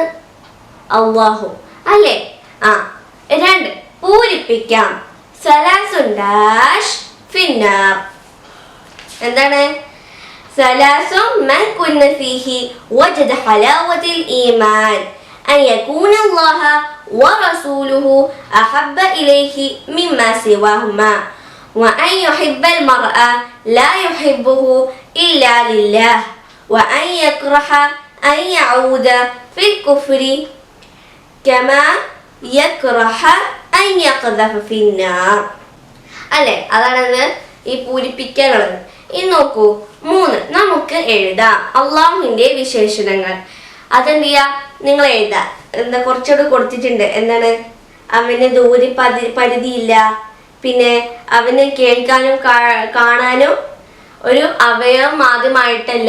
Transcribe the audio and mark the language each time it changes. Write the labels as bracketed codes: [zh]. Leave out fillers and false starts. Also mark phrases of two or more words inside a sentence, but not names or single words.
[ml] അള്ളാഹു അല്ലേ? 2 പൂരിപ്പിക്കാം. എന്താണ്? [ar] ثلاث من كن فيه وجد حلاوة الإيمان أن يكون الله ورسوله أحب إليه مما سواهما وأن يحب المرء لا يحبه إلا لله وأن يكره أن يعود في الكفر كما يكره أن يقذف في النار. [ml] അല്ലേ? അതാണത് ഈ പൂരിപ്പിക്കാനുള്ളത്. ഇനി നോക്കൂ, 3 നമുക്ക് എഴുതാം അള്ളാഹുവിന്റെ വിശേഷണങ്ങൾ. അതെന്ത് ചെയ്യാ? നിങ്ങൾ എഴുതാ. കുറച്ചുകൂടെ കൊടുത്തിട്ടുണ്ട്. എന്താണ്? അവന് പരിധിയില്ല, പിന്നെ അവന് കേൾക്കാനും കാണാനും ഒരു അവയവം ആദ്യമായിട്ടല്ല.